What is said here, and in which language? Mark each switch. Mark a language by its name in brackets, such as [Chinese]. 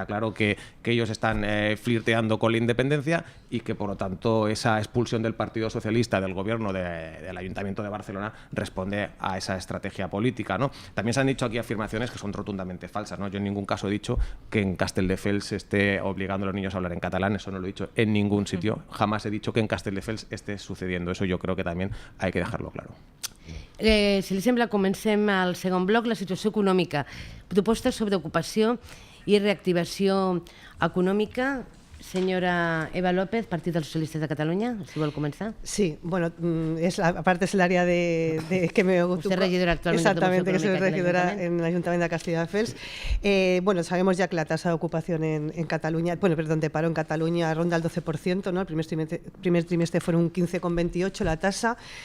[Spanish] Está claro que ellos están flirteando con la independencia y que, por lo tanto, esa expulsión del Partido Socialista del gobierno del Ayuntamiento de Barcelona responde a esa estrategia política, ¿no? También se han dicho aquí afirmaciones que son rotundamente falsas, ¿no? Yo en ningún caso he dicho que en Castelldefels se esté obligando a los niños a hablar en catalán, eso no lo he dicho en ningún sitio. Jamás he dicho que en Castelldefels esté sucediendo eso, yo creo que también hay que dejarlo claro. [Catalan] Si li sembla, comencem al segon bloc, la situació econòmica. Propostes sobre ocupació i reactivació econòmica. Señora Eva López, Partido de los Socialistas de Cataluña, si vol començar. [Spanish] Sí, bueno, aparte es el área que me ocupa. Usted es regidora actualmente. Exactamente, que soy regidora en el Ayuntamiento de Castelldefels. Bueno, sabemos ya que la tasa de ocupación en Cataluña, de paro en Cataluña ronda el 12%, ¿no? El primer trimestre fueron un 15,28% la tasa.